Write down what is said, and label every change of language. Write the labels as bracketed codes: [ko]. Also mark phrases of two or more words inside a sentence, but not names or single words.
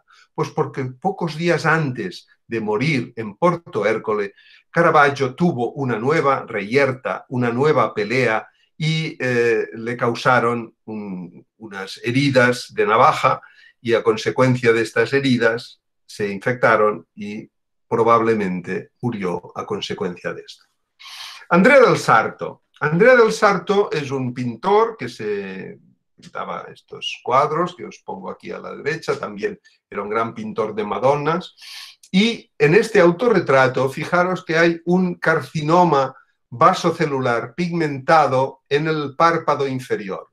[es] Pues porque pocos días antes de morir en Porto Ercole, Caravaggio tuvo una nueva reyerta, una nueva pelea y le causaron unas heridas de navaja y a consecuencia de estas heridas se infectaron y probablemente murió a consecuencia de esto. Andrea del Sarto. Andrea del Sarto es un pintor que se pintaba estos cuadros que os pongo aquí a la derecha, también era un gran pintor de Madonnas, y en este autorretrato fijaros que hay un carcinoma vasocelular pigmentado en el párpado inferior.